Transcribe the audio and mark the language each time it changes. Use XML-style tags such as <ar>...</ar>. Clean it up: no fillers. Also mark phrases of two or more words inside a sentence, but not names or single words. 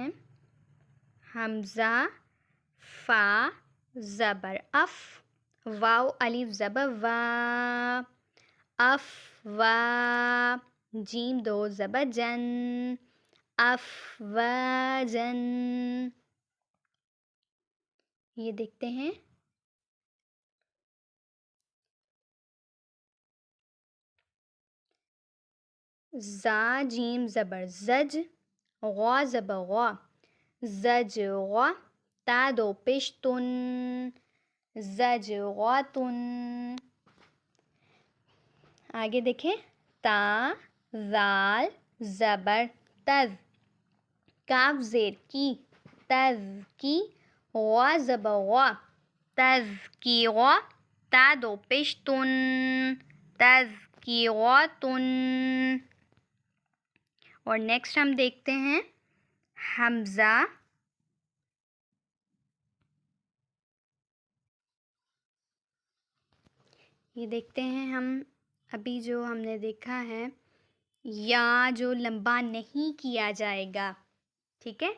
<ur>حمزہ، فا زبر اف، واو الف زبر وا، اف وا، جیم دو زبر جن، اف وا جن. یہ دیکھتے ہیں. زا جیم زبر زج، غا زبر غا، زج غا، تا دو پیش تن، زج غا تن. آگے دیکھیں. تا زال زبر تز، کاف زیر کی، تز کی، غا زبر غا، تز کی غا، تا دو پیش تن، تز کی غا تن. اور نیکسٹ ہم دیکھتے ہیں حمزہ، یہ دیکھتے ہیں ہم ابھی جو ہم نے دیکھا ہے یا جو لمبا نہیں کیا جائے گا، ٹھیک ہے.</ur>